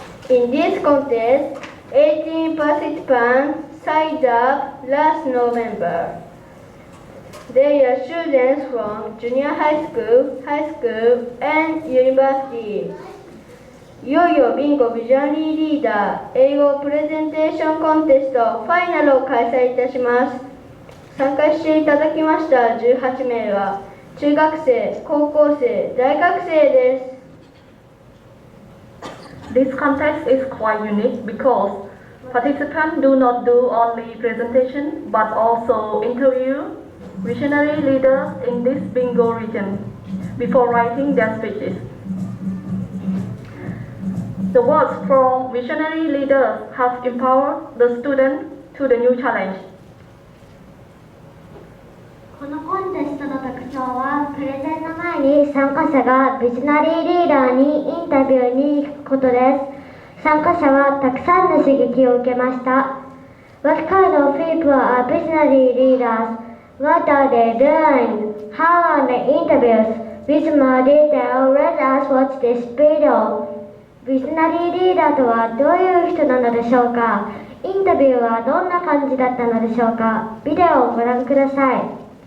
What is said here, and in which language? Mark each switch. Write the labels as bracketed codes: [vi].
[en] In this contest, 18 participants signed up last November. They are students from junior high school, and university. [ja] いよいよビンゴビジョナリーリーダー英語プレゼンテーションコンテストファイナルを開催いたします。参加していただきました18名は中学生、高校生、大学生です。 [en] This contest is quite unique because participants do not do only presentation but also interview visionary leaders in this BINGO region before writing their speeches. The words from visionary leaders have empowered the students to the new challenge. [ja] このコンテストの特徴は、プレゼンの前に参加者がビジョナリーリーダーにインタビューに行くことです。参加者はたくさんの刺激を受けました。 [en] What kind of people are visionary leaders? What are they doing? How are the interviews? With more detail, let us watch this video. [ja] ビジョナリーリーダーとはどういう人なのでしょうか？インタビューはどんな感じだったのでしょうか？ビデオをご覧ください。